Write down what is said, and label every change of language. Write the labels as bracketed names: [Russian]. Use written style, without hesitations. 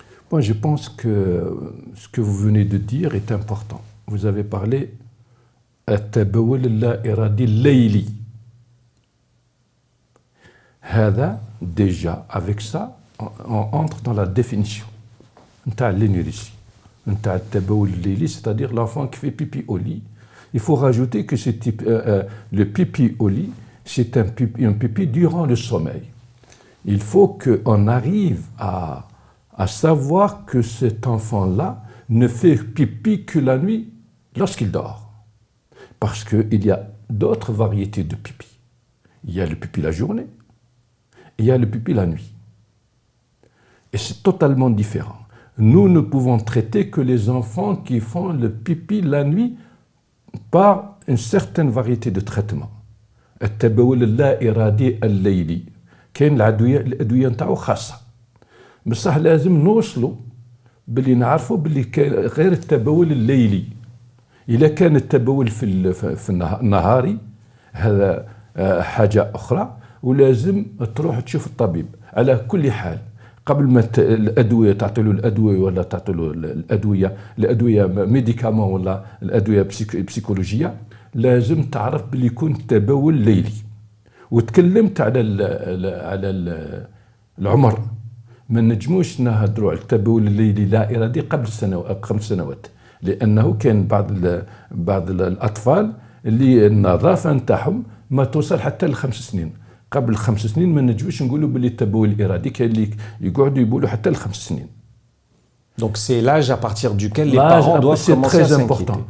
[French] Bon, je pense que ce que vous venez de dire est important. Vous avez parlé [Arabic] التبول اللا إرادي الليلي. [French] هذا déjà avec ça on entre dans la définition نتاع l'énurésie. [Arabic] نتاع التبول الليلي, [French] c'est-à-dire l'enfant qui fait pipi au lit. Il faut rajouter que le pipi au lit, c'est un pipi durant le sommeil. Il faut qu'on arrive à savoir que cet enfant-là ne fait pipi que la nuit lorsqu'il dort. Parce qu'il y a d'autres variétés de pipi. Il y a le pipi la journée, il y a le pipi la nuit. Et c'est totalement différent. Nous ne pouvons traiter que les enfants qui font le pipi la nuit par une certaine variété de traitements. [Arabic] التبول اللا إرادي الليلي كاين الأدوية نتاعو خاصة. بصح لازم نوصلوا باللي نعرفوا باللي غير التبول الليلي. إذا كان التبول في النهاري هذا حاجة أخرى ولازم تروح تشوف الطبيب. على كل حال قبل ما الأدوية تعطي له الأدوية ولا تعطي له الأدوية ميديكامون ولا الأدوية بسيكولوجية لازم تعرف باللي يكون تبول ليلي. وتكلمت على العمر. ما نجموش نهضروا على التبول الليلي لا إرادي قبل 5 سنوات لأنه كان بعض الأطفال اللي النظافة نتاعهم ما توصل حتى ل5 سنين. قبل 5 سنين ما نجموش نقولوا باللي التبول الإرادي كاين اللي يقعدوا يبولوا حتى ل5 سنين. [French] Donc c'est l'âge à partir duquel les parents doivent commencer à s'inquiéter.